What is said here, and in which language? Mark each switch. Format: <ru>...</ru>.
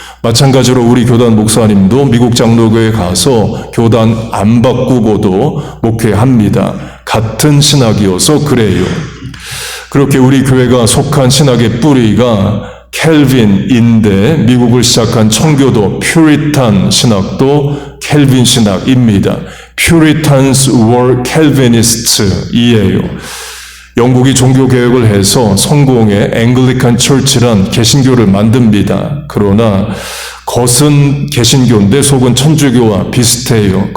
<ko>마찬가지로 우리 교단 목사님도 미국 장로교에 가서 교단 안 바꾸고도 목회합니다. 같은 신학이어서 그래요. 그렇게 우리 교회가 속한 신학의 뿌리가 켈빈인데 미국을 시작한 청교도 퓨리탄 신학도 켈빈 신학입니다.</ko> <en>Puritans were Calvinist이에요.</en> <ko>영국이 종교개혁을 해서 성공의 앵글리칸 처치란 개신교를 만듭니다. 그러나 겉은 개신교인데 속은 천주교와 비슷해요.</ko>